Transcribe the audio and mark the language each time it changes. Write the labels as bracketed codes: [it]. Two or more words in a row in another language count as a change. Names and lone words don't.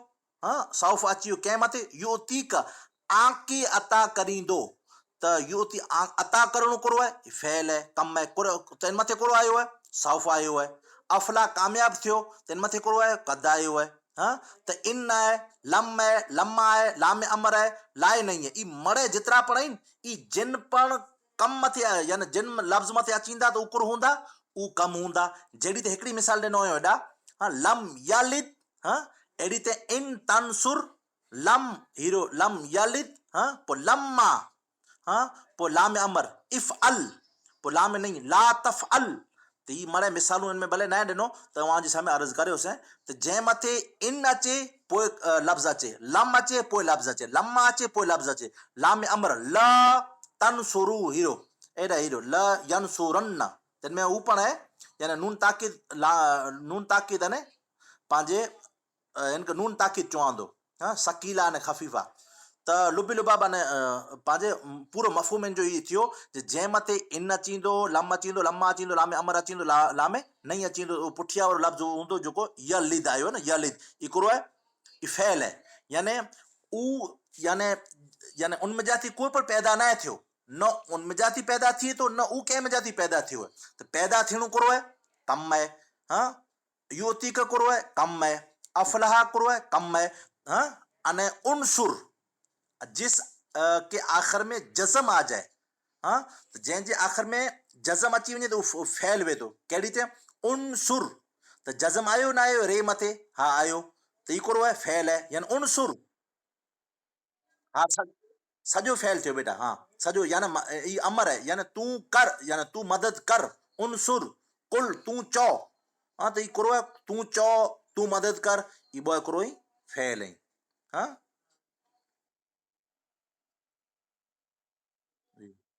[sd] सौफ़ अची वियो कंहिं मथे युतीक आंकी अता करींदो. त युती अता करणो कहिड़ो आहे फैल आहे कमु आहे त इन मथे कहिड़ो आयो आहे सौफ़ आयो आहे. अफला कामयाब थियो त इन मथे कहिड़ो आहे कद आयो आहे. त इन आहे लम आहे लम्मा आहे लाम अमर आहे लाए नहीं है. ई मड़े जेतिरा पण आहिनि ई जिन पण कम मथे यानी जिन लफ़्ज़ मथे अचींदा त उकुर हूंदा उ कम हूंदा. जहिड़ी त हिकिड़ी मिसाल ॾिनो हुयो हेॾा. [ar] لم يلد. [sd] अहिड़ी त इन तंसुर लम हीरो [ar] لم يلد. [sd] पोइ लम्मा. पोइ लाम अमर इफ़ अल. पोइ लाम नहीं ला तफ़ अल. त ही मड़े मिसालूं हिन में भले न ॾिनो तव्हांजे साम्हूं अर्ज़ु करियोसीं त जंहिं मथे इन अचे पोइ लफ़्ज़ अचे लम अचे पोइ लफ़्ज़ अचे लम्मा अचे पोइ लफ़्ज़ अचे लाम अमर ल तनसुरू हीरो एॾा हीरो ल यनसुरन. तिन में हू पण आहे यानी नून ताकीद नून ताकीद अने पंहिंजे हिनखे नून ताकीद चवंदो. सकीला अने ख़फ़ीफ़ा. त लुबी लुबाब अने पंहिंजे पूरो मफ़हूम जो इहो थियो जे जंहिं मथे इन अचींदो लम अचींदो लम्मा अचींदो लामे अमर अचींदो लामे नहीं अचींदो उहो पुठियां वारो लफ़्ज़ हूंदो जेको यलिद आयो न यलिद हिकिड़ो आहे ई फैल आहे यानी उ यानी यानी उन जाति कोई पण पैदा न थियो न उन जाति पैदा थिए थो न उ कंहिं जाति पैदा थियो आहे. त पैदा थियणो कहिड़ो आहे कमु आहे. युतीक कहिड़ो आहे कमु आहे. अफलाह कहिड़ो आहे कमु आहे. [ur] अने انصر جس کے آخر میں جزم آ جائے. [sd] त जंहिंजे आख़िर में जज़म अची वञे त उहो फैल वेंदो. कहिड़ी त उनसुर. त जज़म आयो न आयो रे मथे हा आयो त ही कहिड़ो आहे फैल आहे यानी उनसुर. हा सॼो फैल थियो बेटा. सॼो यानी ही अमर आहे यानी तूं कर यानी तूं मदद कर. उनसुर कुल तूं चओ. त ही कहिड़ो आहे तूं चओ तूं मदद कर ही ॿ हिकिड़ो ई फैल आहिनि. हा जी.